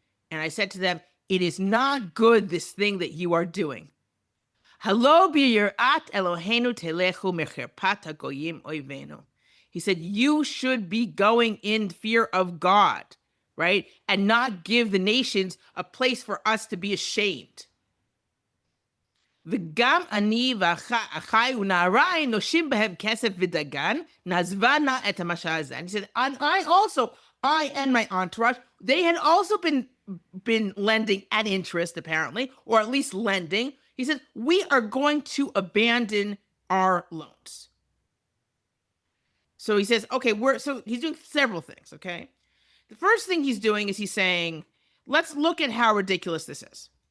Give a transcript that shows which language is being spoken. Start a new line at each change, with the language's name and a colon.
English: And I said to them, it is not good, this thing that you are doing.
Hebrew: Halo biyirat Eloheinu telechu mecherpat hagoyim oivenu.
English: He said, you should be going in fear of God, right? And not give the nations a place for us to be ashamed.
Hebrew: וגם אני ואחי ונעריי נושים בהם כסף ודגן, נעזבה נא את המשל הזה.
English: And he said, and I and my entourage, they had also been lending at interest, apparently, or at least lending. He said, we are going to abandon our loans. So he says, okay, so he's doing several things, okay? The first thing he's doing is he's saying, let's look at how ridiculous this is.